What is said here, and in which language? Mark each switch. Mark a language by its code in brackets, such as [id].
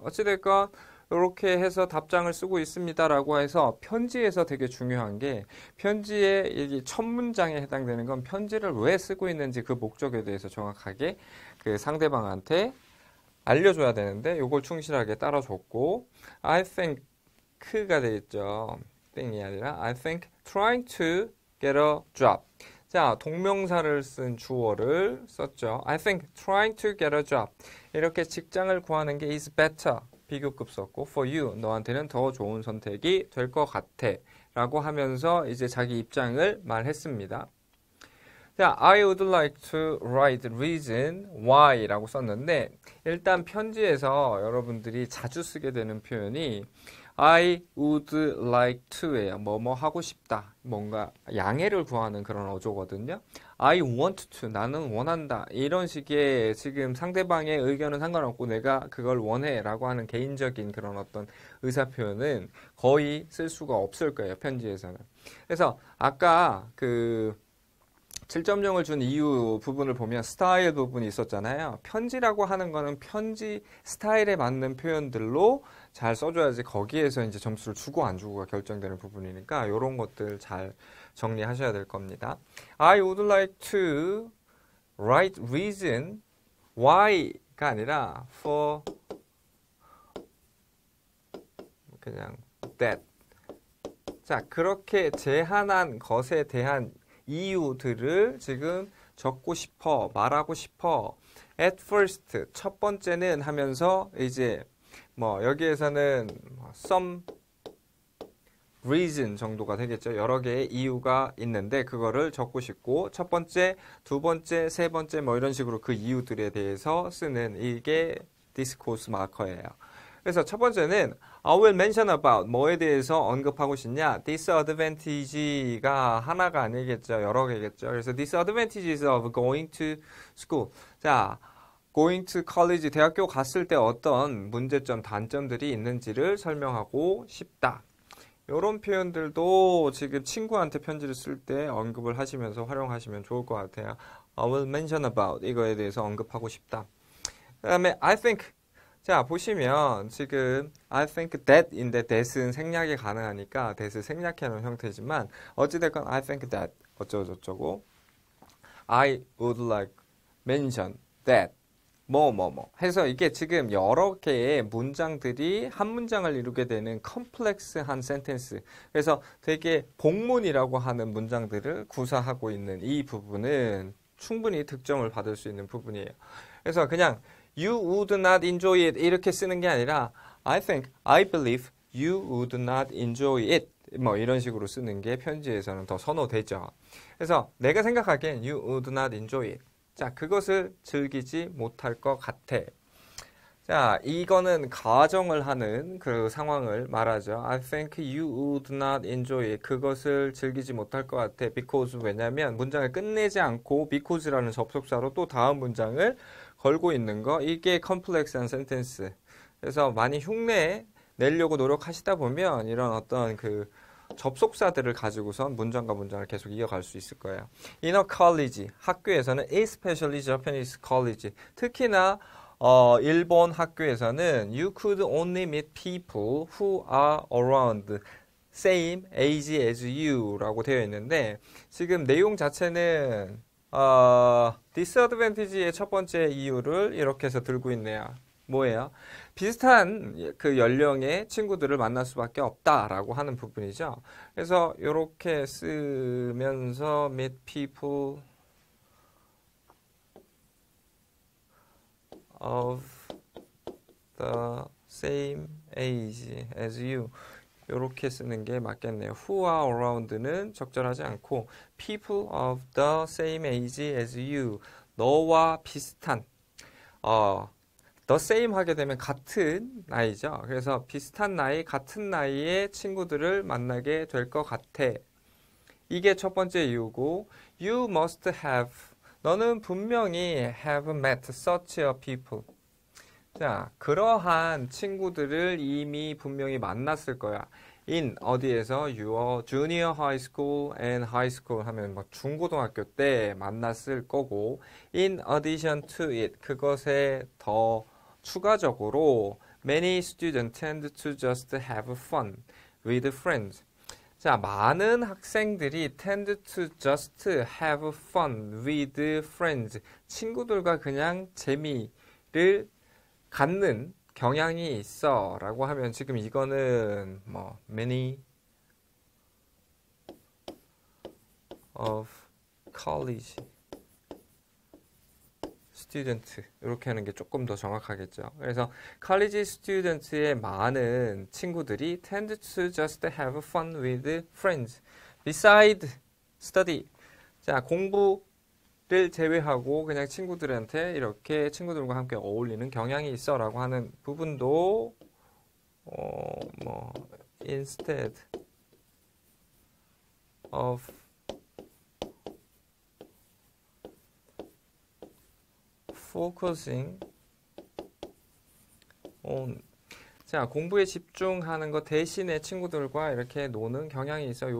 [ko] 어찌됐건 이렇게 해서 답장을 쓰고 있습니다라고 해서 편지에서 되게 중요한 게 편지의 이 첫 문장에 해당되는 건 편지를 왜 쓰고 있는지 그 목적에 대해서 정확하게 그 상대방한테 알려줘야 되는데 이걸 충실하게 따라줬고 [en] I think [ko] 가 되겠죠. [en] thing [ko] 이 아니라 [en] I think trying to get a job. [ko] 자, 동명사를 쓴 주어를 썼죠. [en] I think trying to get a job. [ko] 이렇게 직장을 구하는 게 [en] is better. [ko] 비교급 썼고 [en] for you. [ko] 너한테는 더 좋은 선택이 될 것 같아. 라고 하면서 이제 자기 입장을 말했습니다. [en] 자, I would like to write reason why [ko] 라고 썼는데 일단 편지에서 여러분들이 자주 쓰게 되는 표현이 I [en] would like to예요. [ko] 뭐뭐 하고 싶다. 뭔가 양해를 구하는 그런 어조거든요. [en] I want to. [ko] 나는 원한다. 이런 식의 지금 상대방의 의견은 상관없고 내가 그걸 원해 라고 하는 개인적인 그런 어떤 의사표현은 거의 쓸 수가 없을 거예요. 편지에서는. 그래서 아까 그 7.0을 준 이유 부분을 보면 스타일 부분이 있었잖아요. 편지라고 하는 거는 편지 스타일에 맞는 표현들로 잘 써줘야지 거기에서 이제 점수를 주고 안 주고가 결정되는 부분이니까 이런 것들 잘 정리하셔야 될 겁니다. [en] I would like to write reason why [ko] 가 아니라 [en] for 그냥 that. [ko] 자, 그렇게 제한한 것에 대한 이유들을 지금 적고 싶어, 말하고 싶어. [en] At first, [ko] 첫 번째는 하면서 이제 뭐 여기에서는 [en] some reason [ko] 정도가 되겠죠. 여러 개의 이유가 있는데 그거를 적고 싶고 첫 번째, 두 번째, 세 번째 뭐 이런 식으로 그 이유들에 대해서 쓰는 이게 디스코스 마커예요. 그래서 첫 번째는 [en] I will mention about [ko] 뭐에 대해서 언급하고 싶냐? disadvantage가 하나가 아니겠죠. 여러 개겠죠. 그래서 [en] disadvantages of going to school. [ko] 자, [en] going to college [ko] 대학교 갔을 때 어떤 문제점, 단점들이 있는지를 설명하고 싶다. 이런 표현들도 지금 친구한테 편지를 쓸 때 언급을 하시면서 활용하시면 좋을 것 같아요. [en] I will mention about [ko] 이거에 대해서 언급하고 싶다. 그 다음에 I think 자, 보시면 지금 [en] I think that [ko] 인데 that은 생략이 가능하니까 that을 생략해 놓은 형태지만 어찌됐건 I think that 어쩌고저쩌고 [en] I would like mention that [ko] 뭐 해서 이게 지금 여러 개의 문장들이 한 문장을 이루게 되는 컴플렉스한 센텐스. 그래서 되게 복문이라고 하는 문장들을 구사하고 있는 이 부분은 충분히 득점을 받을 수 있는 부분이에요. 그래서 그냥 [en] You would not enjoy it [ko] 이렇게 쓰는 게 아니라 [en] I think, I believe you would not enjoy it [ko] 뭐 이런 식으로 쓰는 게 편지에서는 더 선호되죠. 그래서 내가 생각하기엔 [en] you would not enjoy it. [ko] 자, 그것을 즐기지 못할 것 같아. 자, 이거는 가정을 하는 그 상황을 말하죠. [en] I think you would not enjoy it. [ko] 그것을 즐기지 못할 것 같아. [en] Because [ko] 왜냐면 문장을 끝내지 않고 because라는 접속사로 또 다음 문장을 걸고 있는 거. 이게 컴플렉스한 센텐스. 그래서 많이 흉내 내려고 노력하시다 보면 이런 어떤 그 접속사들을 가지고선 문장과 문장을 계속 이어갈 수 있을 거예요. [en] In a college, [ko] 학교에서는 [en] especially Japanese college, [ko] 특히나 일본 학교에서는 [en] you could only meet people who are around same age as you [ko] 라고 되어 있는데 지금 내용 자체는 disadvantage의 첫 번째 이유를 이렇게 해서 들고 있네요. 뭐예요? 비슷한 그 연령의 친구들을 만날 수밖에 없다라고 하는 부분이죠. 그래서 이렇게 쓰면서 [en] meet people of the same age as you [ko] 이렇게 쓰는 게 맞겠네요. [en] Who are around [ko] 는 적절하지 않고 [en] people of the same age as you [ko] 너와 비슷한 [en] the same [ko] 하게 되면 같은 나이죠. 그래서 비슷한 나이, 같은 나이의 친구들을 만나게 될 것 같아. 이게 첫 번째 이유고 [en] you must have [ko] 너는 분명히 [en] have met such a people. [ko] 자, 그러한 친구들을 이미 분명히 만났을 거야. [en] in [ko] 어디에서 [en] your junior high school and high school [ko] 하면 뭐 중고등학교 때 만났을 거고 [en] in addition to it [ko] 그것에 더 추가적으로 [en] many students tend to just have fun with friends. [ko] 자, 많은 학생들이 [en] tend to just have fun with friends. [ko] 친구들과 그냥 재미를 갖는 경향이 있어 라고 하면 지금 이거는 뭐 [en] many of college student [ko] 이렇게 하는 게 조금 더 정확하겠죠. 그래서 [en] college student [ko] 의 많은 친구들이 [en] tend to just have fun with friends beside study. [ko] 자, 공부를 제외하고 그냥 친구들한테 이렇게 친구들과 함께 어울리는 경향이 있어라고 하는 부분도 뭐 [en] instead of focusing on [ko] 자, 공부에 집중하는 것 대신에 친구들과 이렇게 노는 경향이 있어.